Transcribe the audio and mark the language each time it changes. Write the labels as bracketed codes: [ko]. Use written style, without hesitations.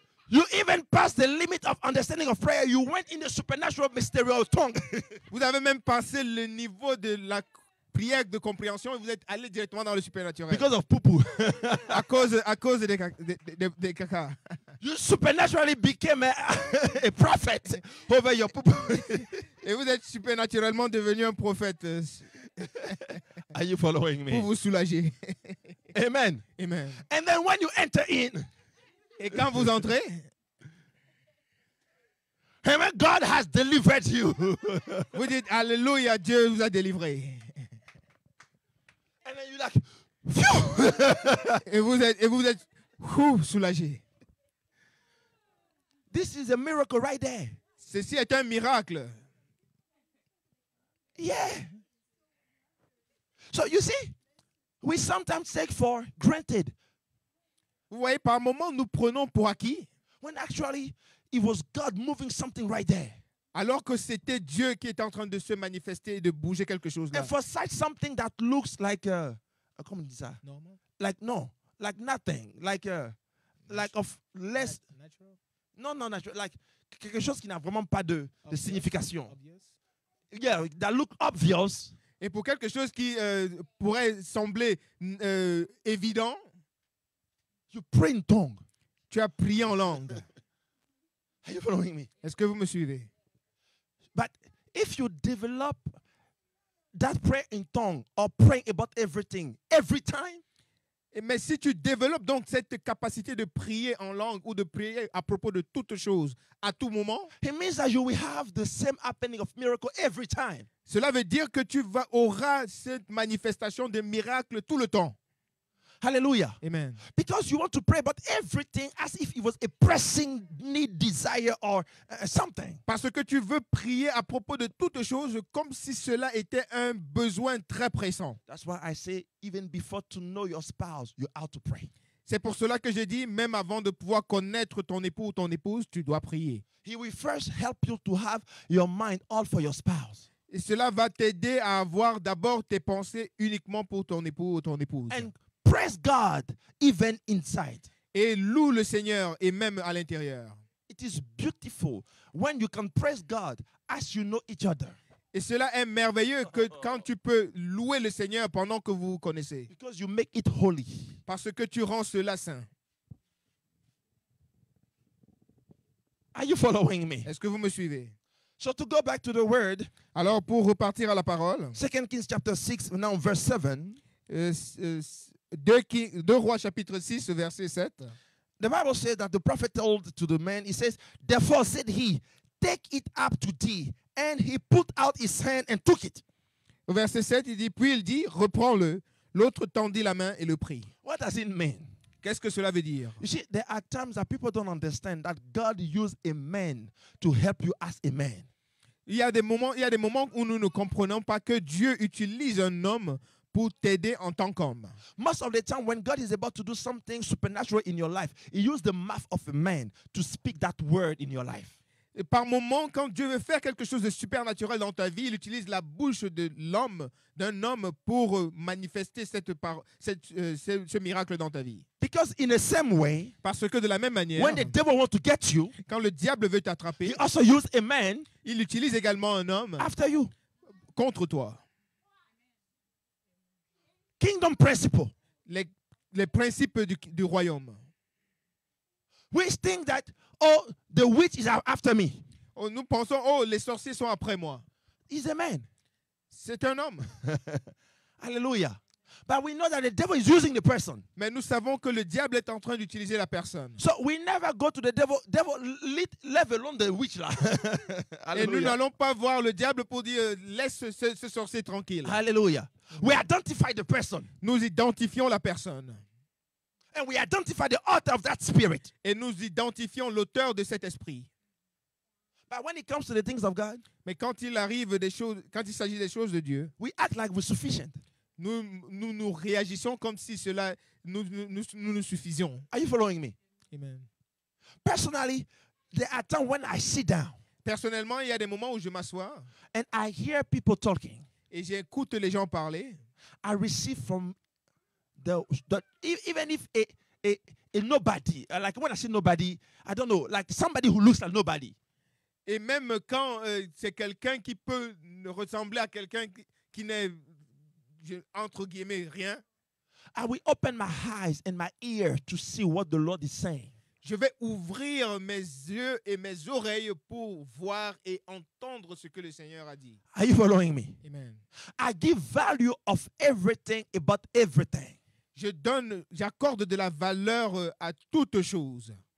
[en] You even passed the limit of understanding of prayer. You went in the supernatural mysterious tongue. [fr] Vous avez même passé le niveau de la prière de compréhension et vous êtes allé directement dans le supernaturel. [en] Because of poo-poo. [fr] à cause des caca. [en] You supernaturally became a prophet over your poo-poo. [fr] Et vous êtes supernaturellement devenu un prophète. [en] Are you following me? [fr] Pour vous soulager. Amen. Amen. [en] And then when you enter in, [fr] et quand vous entrez, [en] amen, God has delivered you. [fr] Vous dites Alléluia, Dieu vous a délivré. [en] And then you're like, phew. [fr] et vous êtes soulagé. [en] This is a miracle right there. [fr] Ceci est un miracle. [en] Yeah. So you see, we sometimes take for granted. [fr] Vous voyez, par moments, nous prenons pour acquis. [en] When actually, it was God moving something right there. [fr] Alors que c'était Dieu qui est en train de se manifester et de bouger quelque chose là. [en] And for such something that looks like [fr] comment on dit ça? [en] Normal. Like nothing, like of less. Natural. [fr] Non, [en] natural, like [fr] quelque chose qui n'a vraiment pas de signification. [en] Obvious. Yeah, that look obvious. [fr] Et pour quelque chose qui pourrait sembler évident, [en] You pray in tongue. [fr] tu as prié en langue. [en] Are you following me? [fr] Est-ce que vous me suivez? [en] But if you develop that prayer in tongue or praying about everything every time, [fr] Mais si tu développes donc cette capacité de prier en langue ou de prier à propos de toutes choses à tout moment, [en] it means that you will have the same happening of miracle every time. [fr] cela veut dire que tu auras cette manifestation de miracles tout le temps. Hallelujah. Amen. [en] Because you want to pray about everything as if it was a pressing need, desire, or something. [fr] Parce que tu veux prier à propos de toutes choses comme si cela était un besoin très pressant. [en] That's why I say, even before to know your spouse, you have to pray. [fr] C'est pour cela que je dis, même avant de pouvoir connaître ton époux ou ton épouse, tu dois prier. [en] He will first help you to have your mind all for your spouse. [fr] Et cela va t'aider à avoir d'abord tes pensées uniquement pour ton époux ou ton épouse. [en] And praise God even inside. [fr] Et loue le Seigneur et même à l'intérieur. [en] It is beautiful when you can praise God as you know each other. [fr] Et cela est merveilleux que quand tu peux louer le Seigneur pendant que vous vous connaissez. [en] Because you make it holy. [fr] Parce que tu rends cela saint. [en] Are you following me? [fr] Est-ce que vous me suivez? [en] So to go back to the word, [fr] Alors pour repartir à la parole, [en] 2 Kings chapter 6, now verse 7, [fr] 2 Rois chapitre 6 verset 7. [en] the Bible says that the prophet told to the man, he says, therefore said he, take it up to thee. And he put out his hand and took it. [fr] Au verset 7, il dit, puis il dit, reprends-le. L'autre tendit la main et le prit. [en] What does it mean? [fr] Qu'est-ce que cela veut dire? [en] You see, there are times that people don't understand that God used a man to help you as a man. [fr] Il y a des moments où nous ne comprenons pas que Dieu utilise un homme pour t'aider en tant qu'homme. [en] Most of the time when God is about to do something supernatural in your life, he used the mouth of a man to speak that word in your life. [fr] Et par moment, quand Dieu veut faire quelque chose de supernaturel dans ta vie, il utilise la bouche de l'homme, d'un homme, pour manifester ce miracle dans ta vie. [en] Because in the same way, [fr] Parce que de la même manière, [en] when the devil wants to get you, [fr] quand le diable veut t'attraper, [en] he also used a man [fr] il utilise également un homme [en] after you. [fr] contre toi. [en] Kingdom principle. [fr] Les principes du royaume. [en] We think that, oh, the witch is after me. [fr] Nous pensons, oh, les sorciers sont après moi. [en] He's a man. [fr] C'est un homme. Hallelujah. [en] But we know that the devil is using the person. [fr] Mais nous savons que le diable est en train d'utiliser la personne. [en] So we never go to the devil leave alone the witch. [fr] Et nous n'allons pas voir le diable pour dire, laisse ce sorcier tranquille. [en] Hallelujah. We identify the person. [fr] Nous identifions la personne. [en] And we identify the author of that spirit. [fr] Et nous identifions l'auteur de cet esprit. [en] But when it comes to the things of God, [fr] Mais quand il s'agit des choses de Dieu, [en] we act like we're sufficient. [fr] nous réagissons comme si nous suffisions. [en] Are you following me? Amen. Personally, there are times when I sit down [fr] Personnellement, il y a des moments où je m'assois [en] and I hear people talking. [fr] et j'écoute les gens parler. [en] I receive from even if a nobody, like when I say nobody, I don't know, like somebody who looks like nobody. [fr] Et même quand c'est quelqu'un qui peut ressembler à quelqu'un qui n'est, entre guillemets, rien, [en] I will open my eyes and my ear to see what the Lord is saying. [fr] je vais ouvrir mes yeux et mes oreilles pour voir et entendre ce que le Seigneur a dit. [en] Are you following me? Amen. I give value of everything about everything. [fr] J'accorde de la valeur à toute chose.